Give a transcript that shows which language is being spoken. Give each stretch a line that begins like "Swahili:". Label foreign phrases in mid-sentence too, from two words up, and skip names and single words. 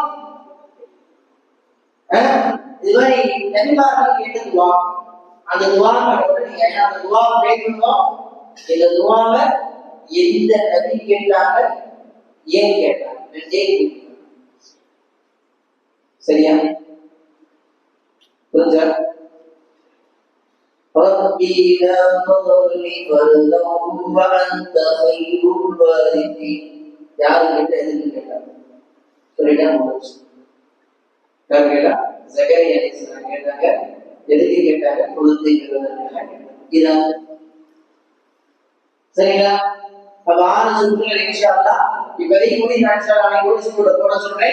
Tamil: இது மாதிரி நபிமார்கள் கேட்ட துஆ, அந்த துஆவை நீங்க அந்த துஆவை கேட்கணும். இந்த துஆவை எந்த நபி கேட்டாங்க, ஏன் கேட்டாங்க? சரியா? புரிஞ்சா?
Arabic: ربي لا تضرني فردا وأنت خير الوارثين.
Tamil: யாரு கிட்ட எதுக்கு கேட்டாங்க? சொல்லிட்டா முடிச்சு. யார் கேட்டா? ஜக்கரியா அலைஹிஸ்ஸலாம் கேட்டாங்க. எதுக்கு கேட்டாங்க? குழந்தை பெறுவதற்காக. இதான் சரிங்களா? அப்ப 6 சுற்றுகள்
Arabic: إن شاء الله
Tamil: இப்போதைக்கு கூடி நான்
Arabic: إن شاء الله
Tamil: போட சொல்றேன்.